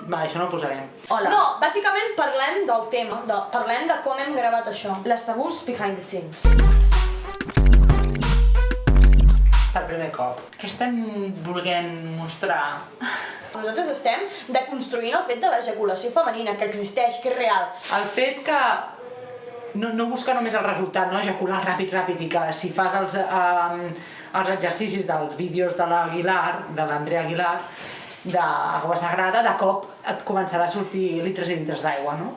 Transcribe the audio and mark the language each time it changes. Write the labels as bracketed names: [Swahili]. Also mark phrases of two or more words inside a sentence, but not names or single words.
[Catalan] això no ho posarem. Hola. No, bàsicament parlem del tema, parlem de com hem gravat això. Les tabús [English] behind the scenes. [Catalan] Per primer cop. Què estem volent mostrar? Nosaltres estem deconstruint el fet de l'ejaculació femenina, que existeix, que és real. El fet que no busca només el resultat, no? Ejacular ràpid, i que si fas els exercicis dels vídeos de l'Aguilar, de l'Andrea Aguilar, d'Aigua Sagrada, de cop et començarà a sortir litres i litres d'aigua, no?